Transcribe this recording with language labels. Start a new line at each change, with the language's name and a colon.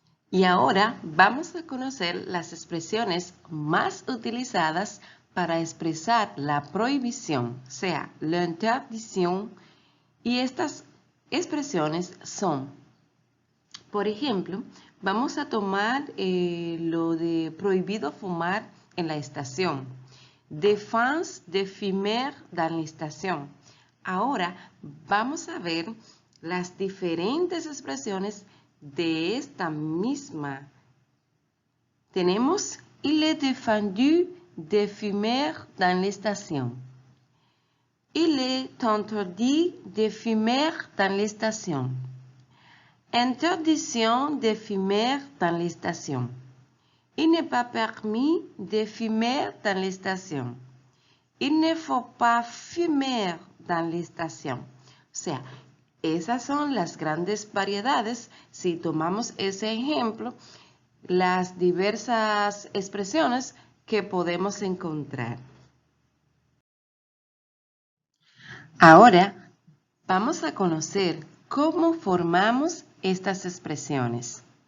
Spanish: Y ahora vamos a conocer las expresiones más utilizadas para expresar la prohibición, o sea, l'interdiction. Y estas expresiones son, por ejemplo, vamos a tomar lo de prohibido fumar en la estación.
French: Défense de fumer dans la station.
Spanish: Ahora vamos a ver las diferentes expresiones de esta misma. Tenemos
French: il est défendu de fumer dans la station. Il est interdit de fumer dans la station. Interdiction de fumer dans la station. Il n'est pas permis de fumer dans la station. Il ne faut pas fumer dans la station.
Spanish: O sea, esas son las grandes variedades. Si tomamos ese ejemplo, las diversas expresiones que podemos encontrar. Ahora vamos a conocer cómo formamos estas expresiones.